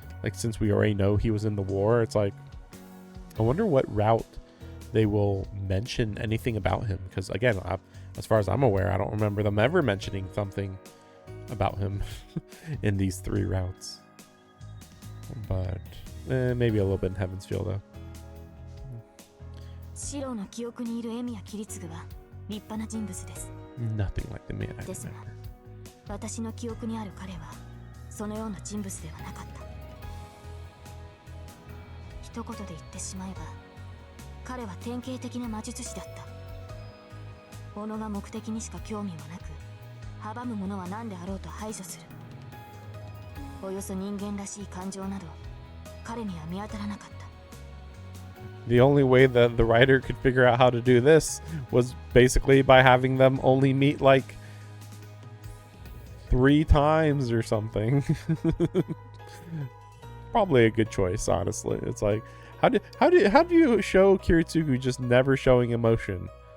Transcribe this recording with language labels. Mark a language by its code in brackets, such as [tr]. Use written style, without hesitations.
[en] Like, since we already know he was in the war, it's like, I wonder what route they will mention anything about him. Because, again, as far as I'm aware, I don't remember them ever mentioning something about him in these 3 routes. But maybe a little bit in Heaven's Feel, though. [ja] シロの記憶にいるエミヤキリツグは立派な人物です。 [en] Nothing like the man I [ja] ですが [en] remember. [ja] 私の記憶にある彼はそのような人物ではなかった。一言で言ってしまえば彼は典型的な魔術師だった。己が目的にしか興味はなく、阻むものは何であろうと排除する。およそ人間らしい感情など彼には見当たらなかった。 [en] The only way that the writer could figure out how to do this was basically by having them only meet like 3 times or something. Probably a good choice, honestly. It's like, how do you show Kiritsugu just never showing emotion?